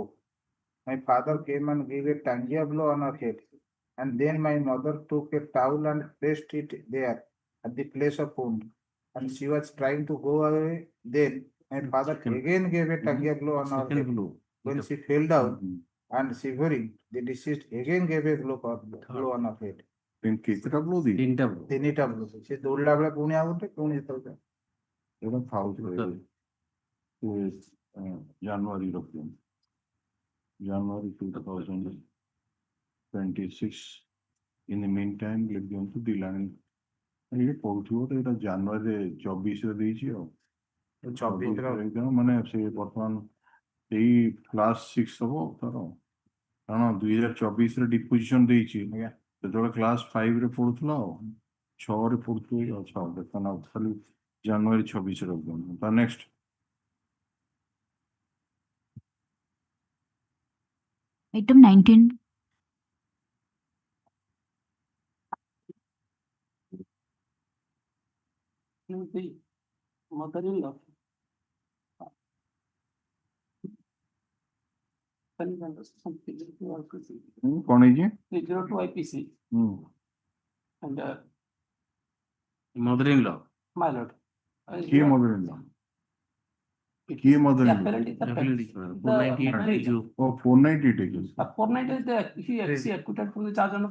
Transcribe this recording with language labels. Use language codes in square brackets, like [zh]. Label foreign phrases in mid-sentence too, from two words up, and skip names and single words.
[en] My father came and gave a tangier blow on her head, and then my mother took a towel and placed it there at the place of wound. And she was trying to go away. Then my father again gave a tangier blow on her head. When she fell down and shivering, the deceased again gave a blow on her head. [or] କେତେଟା ବ୍ଲୋ ଦି? ତିନିଟା ବ୍ଲୋ। ସେ ଦୌଡ଼ିଲା ବେଳେ ପୁଣି ଆଉ ଗୋଟେ ପୁଣି ଯେତେବେଳେ ଏଇଟା ଥାଉଥିବ ଜାନୁଆରୀ ରଖିଛନ୍ତି। [en] January 2026. In the meantime, [or] ଲେଖିଦିଅନ୍ତୁ ଦିଲାଣି। ଇଏ ପଢୁଥିବ ତ ଏଇଟା ଜାନୁଆରୀ 24 ଦେଇଛି ଆଉ। 24 ମାନେ ସେ ବର୍ତ୍ତମାନ ଏଇ କ୍ଲାସ 6 ହବ ତାର। କାରଣ 2024 ଡିପୋଜିସନ ଦେଇଛି। ସେତେବେଳେ କ୍ଲାସ 5 ରେ ପଢୁଥିଲା ଆଉ 6 ରେ ପଢୁଥିବ ଆଉ ଦେଖାନ ଖାଲି ଜାନୁଆରୀ 26 ରଖିଦିଅନ୍ତୁ। ତା ନେକ୍ସଟ [en] Item 19. Mother-in-law. [or] କଣ ହେଇଛି? [en] 302 IPC. And mother-in-law. my lord. [or] କିଏ mother-in-law? କିଏ mother-in-law? [en] Appellant is the 498 Oh, 498 is. 490 is the he acquitted from the charge under